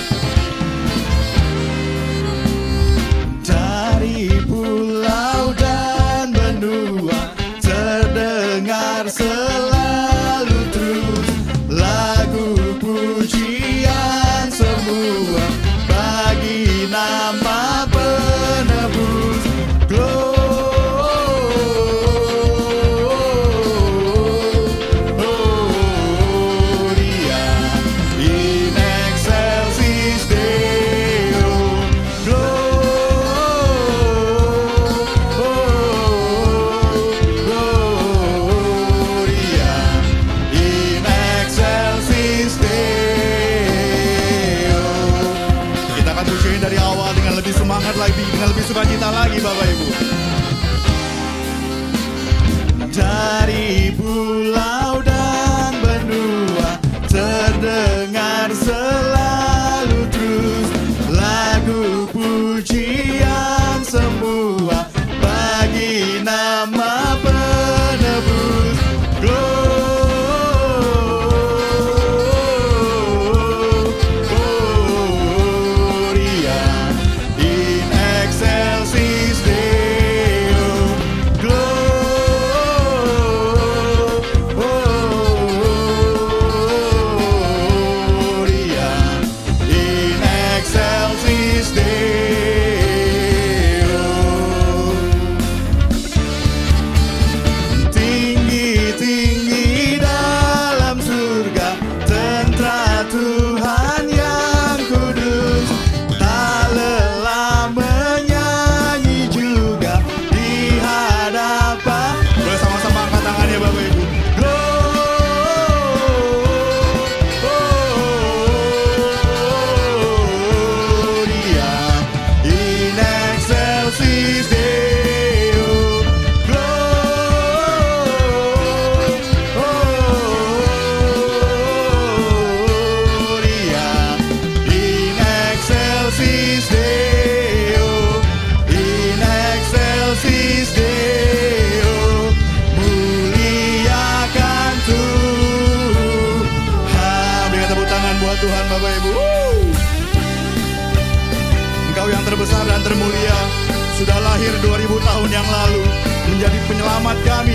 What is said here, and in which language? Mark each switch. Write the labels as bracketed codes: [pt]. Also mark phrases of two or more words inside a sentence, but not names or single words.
[id] Dari pulau dan benua terdengar selalu terus lagu pujian semua bagi nama penebus. [la] Gloria in excelsis Deo. Gloria in excelsis Deo. [id] Kita akan pujiin dari awal dengan lebih semangat lagi, dengan lebih sukacita lagi Bapak Ibu. Dari pulau dan benua terdengar selalu terus lagu pujian semua bagi nama penebus. [la] Gloria in excelsis Deo. Gloria in excelsis Deo. [id] Tinggi-tinggi dalam surga tentara Tuhan yang kudus, tak lelah menyanyi juga di hadapan. Boleh sama-sama angkat tangannya Bapak Ibu. [la] Gloria in excelsis Deo. Gloria in excelsis Deo. In excelsis Deo. [id] Muliakan Tuhan. Berikan tepuk tangan buat Tuhan Bapak Ibu. Engkau yang terbesar dan termulia sudah lahir 2000 tahun yang lalu menjadi penyelamat kami.